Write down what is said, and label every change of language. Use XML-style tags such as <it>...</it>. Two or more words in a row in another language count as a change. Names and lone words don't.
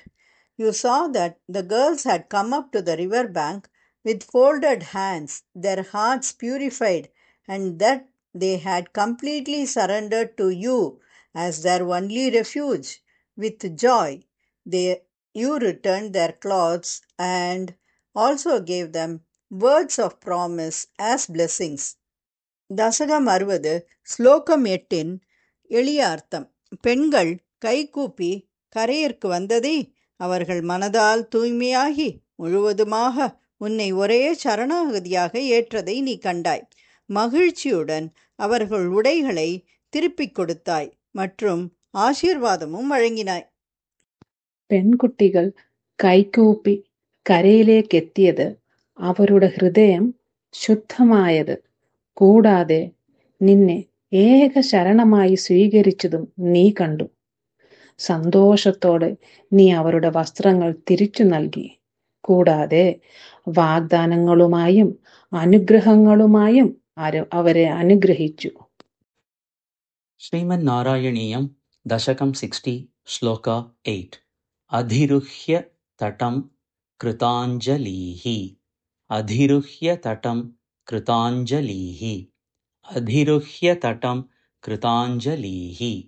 <en>You saw that the girls had come up to the river bank with folded hands, their hearts purified, and that they had completely surrendered to you as their only refuge. With joy, you returned their clothes and also gave them words of promise as blessings.</en> <ta>தசகம் 60 ஸ்லோகம் 8இன் எளிய அர்த்தம். பெண்கள் கைகூப்பி கரையிற்கு வந்ததை அவர்கள் மனதால் தூய்மையாகி முழுவதுமாக உன்னை ஒரே சரணாகதியாக ஏற்றதை நீ கண்டாய். மகிழ்ச்சியுடன் அவர்கள் உடைகளை திருப்பிக் கொடுத்தாய் மற்றும் ஆசீர்வாதமும் வழங்கினாய்.</ta> <ml>പെൺകുട്ടികൾ കൈകൂപ്പി കരയിലേക്കെത്തിയത് അവരുടെ ഹൃദയം ശുദ്ധമായത് കൂടാതെ നിന്നെ ഏക ശരണമായി സ്വീകരിച്ചതും നീ കണ്ടു. സന്തോഷത്തോടെ നീ അവരുടെ വസ്ത്രങ്ങൾ തിരിച്ചു നൽകി. കൂടാതെ വാഗ്ദാനങ്ങളുമായും അനുഗ്രഹങ്ങളുമായും അവരെ അനുഗ്രഹിച്ചു.</ml> <sa>श्रीमन्नारायणीयं दशकं 60 श्लोका 8 अधिरुह्य तटं कृताञ्जलिः अधिरुह्य तटं कृताञ्जलिः अधिरुह्य तटं कृताञ्जलिः</sa>